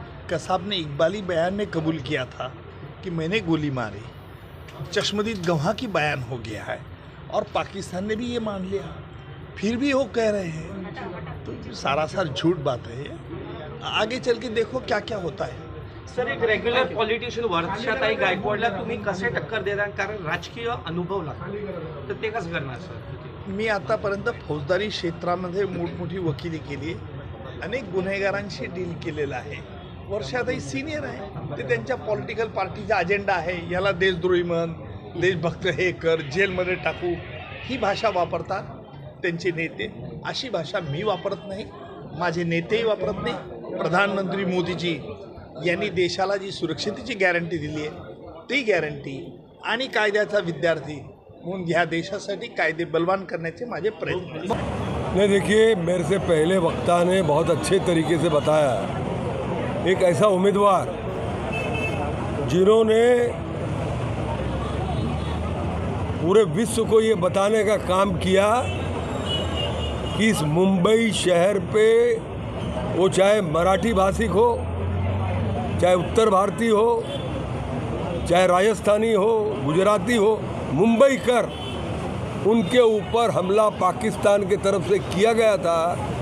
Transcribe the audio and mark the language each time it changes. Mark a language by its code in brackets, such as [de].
[hi] कसाब ने इकबाली बयान में कबूल किया था कि मैंने गोली मारी। चश्मदीद गवाह की बयान हो गया है और पाकिस्तान ने भी ये मान लिया, फिर भी वो कह रहे हैं, तो सारासार झूठ बात है। आगे चल के देखो क्या क्या होता है। [mr] सर, एक रेग्युलर पॉलिटिशियन वर्षाताई गायकवाडला तुम्ही कसे टक्कर देता, कारण राजकीय अनुभव लागतो, तर ते कसं करणार सर? मी आतापर्यंत फौजदारी क्षेत्रामध्ये मोठमोठी वकिली केली, अनेक गुन्हेगारांशी डील केलेलं आहे। वर्षाताई सिनियर आहे, ते त्यांच्या पॉलिटिकल पार्टीचा अजेंडा आहे, याला देशद्रोही म्हण, देशभक्त हे कर, जेलमध्ये टाकू, ही भाषा वापरतात त्यांचे नेते। अशी भाषा मी वापरत नाही, माझे नेतेही वापरत नाही। प्रधानमंत्री मोदीजी यांनी देशाला जी सुरक्षेची गॅरंटी दिली आहे, ती गॅरंटी आणि कायद्याचा विद्यार्थी म्हणून ह्या देशासाठी कायदे बलवान करण्याचे माझे प्रयत्न। [hi] नहीं, देखिए, मेरे से पहले वक्ता ने बहुत अच्छे तरीके से बताया, एक ऐसा उम्मीदवार जिन्होंने पूरे विश्व को ये बताने का काम किया कि इस मुंबई शहर पे वो चाहे मराठी भाषिक हो, चाहे उत्तर भारतीय हो, चाहे राजस्थानी हो, गुजराती हो, मुंबई कर, उनके ऊपर हमला पाकिस्तान की तरफ से किया गया था।